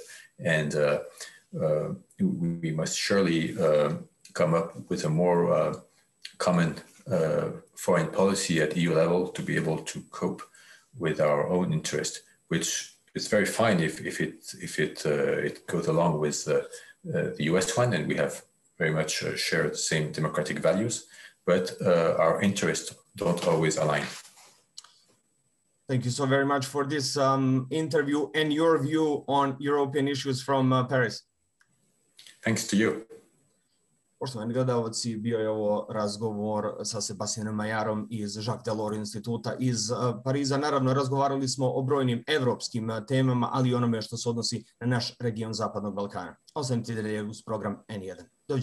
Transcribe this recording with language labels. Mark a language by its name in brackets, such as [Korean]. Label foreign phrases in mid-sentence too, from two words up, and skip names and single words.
[English] And we must surely come up with a more common foreign policy at EU level to be able to cope with our own interest, which is very fine if it goes along with the US one, and we have very much share the same democratic values, but our interests don't always align. Thank you so very much for this interview and your view on European issues from Paris. Thanks to you. [Bosnian] Poštovani gledalci, bio je ovo razgovor sa Sebastienom Maillardom iz Jacques Delors instituta iz Pariza. Naravno, razgovarali smo o brojnim evropskim temama, ali i onome što se odnosi na naš region Zapadnog Balkana. Ostanite dalje uz program N1.